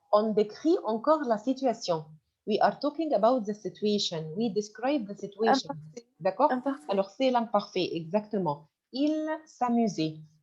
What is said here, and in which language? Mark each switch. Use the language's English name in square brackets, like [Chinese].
[French] On décrit encore la situation. [English] We are talking about the situation. We describe the situation. [French] D'accord? Alors, c'est l'imparfait, exactement. Il s'amusait.